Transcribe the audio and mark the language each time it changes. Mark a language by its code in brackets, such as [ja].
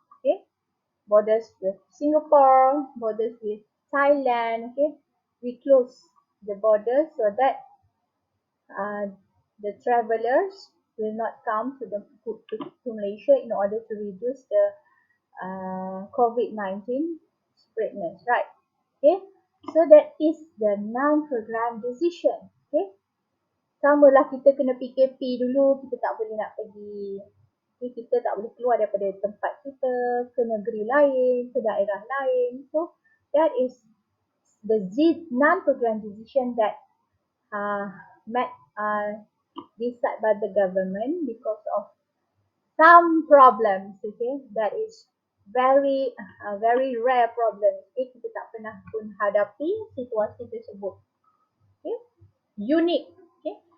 [en] Okay, borders with Singapore, borders with Thailand, okay, we close the borders so that uh, the travelers will not come to Malaysia in order to reduce the COVID-19 spreadness, right? Okay, so that is the non-program decision. [ms] Okay, sama lah kita kena PKP dulu, kita tak boleh nak pergi, okay, kita tak boleh keluar daripada tempat kita ke negeri lain, ke daerah lain. [en] So that is the non-program decision that met decided by the government because of some problems, okay, that is very rare problem, okay, [ms] kita tak pernah pun hadapi situasi tersebut, [en] okay, unik, okay.